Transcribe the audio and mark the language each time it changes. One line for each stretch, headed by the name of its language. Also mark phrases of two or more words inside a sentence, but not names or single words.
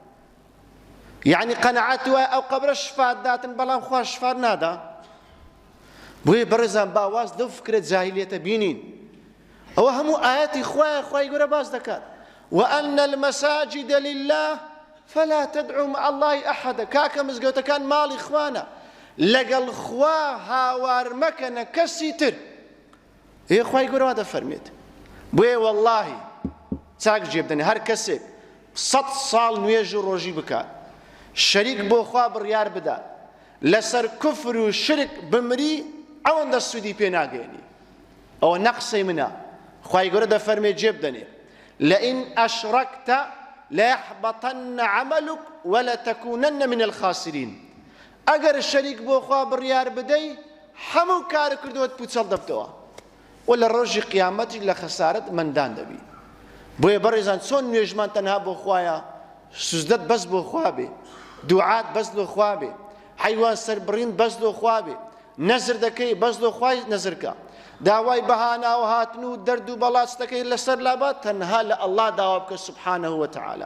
Central Kurdish: یعنی قەنەعەت وایە ئەو قەبرە شفات داتن بەڵام خوا شفات نادا. بۆیە بەڕێزان باواز دەو فکرە جاهیلیەتە بینین ئەوە هەموو ئاەتی خوایە خوای گەورە باس دەکات
Arabic: وأن المساجد لله فلا تدعوا مع الله أحدا.
Central Kurdish: كاكا مزگەوتەکان ماڵی خوانە لەگەڵ خوا هاوار مەکەنە کەسی تر. هێ خوای گەورە وا دەفەرمێت بۆیە وەڵڵاهی چاک جێبدەنێ هەر کەسێک 100 ساڵ نوێژ و ڕۆژی بکات شەریک بۆ خوا بڕیار بدات لەسەر کوفر و شرک بمری ئەوەندە سوودی پێ ناگەێنی. ئەوە نەقسەی منە خوای گەورە دەفەرمێ جێبدەنێ
Arabic: لئن أشركت ليحبطن عملك ولتكونن من الخاسرين.
Central Kurdish: ئەگەر شەریک بۆ خوا بڕیار بدەی هەموو کار کردووەت پوچەڵ دەبتەوە و لە ڕۆژی قیامەتی لە خەسارەت مەندان دەبی. بۆیە بەڕێزان چۆن نوێژمان تەنها بۆ خوایە، سوزدەت بەس بۆ خوا بێ، دوعات بەس لۆ خوا بێ، حەیوان سەربڕین بەس لۆ خوا بێ، نەزر دەکەی بەس لۆ خوای نەزرکە، داوای بەهانا و هاتن و دەرد و بەڵاست دەکەی لەسەر لابات تەنها لە ئەڵڵا داوا بکە
Arabic: سوبحانەه وتەعالا.